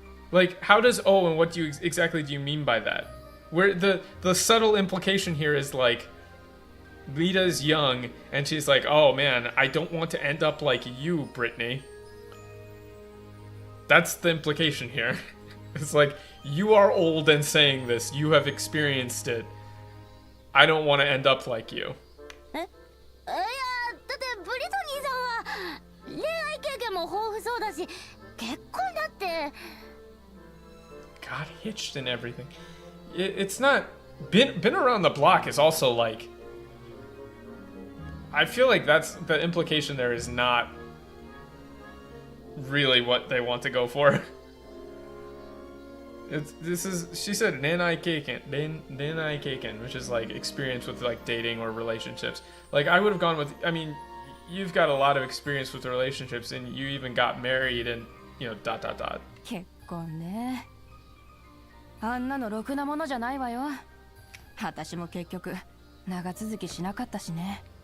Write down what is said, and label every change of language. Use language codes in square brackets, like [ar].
[en] Like, how does, oh, and what exactly do you mean by that? Where the subtle implication here is like, Lita's young, and she's like, oh man, I don't want to end up like you, Brittany. That's the implication here. It's like, you are old and saying this, you have experienced it. I don't want to end up like you. [ja] いや、だってブリトニーさんは恋愛経験も豊富そうだし、結婚だって。 [en] Got hitched and everything. It's not been around the block is also like, I feel like that's the implication there is not really what they want to go for. She said renai keiken, which is like experience with like dating or relationships. Like I would have gone with, I mean, you've got a lot of experience with relationships and you even got married and, you know, ... [ja] 結婚ね。あんなのろくなものじゃないわよ。私も結局長続きしなかったしね。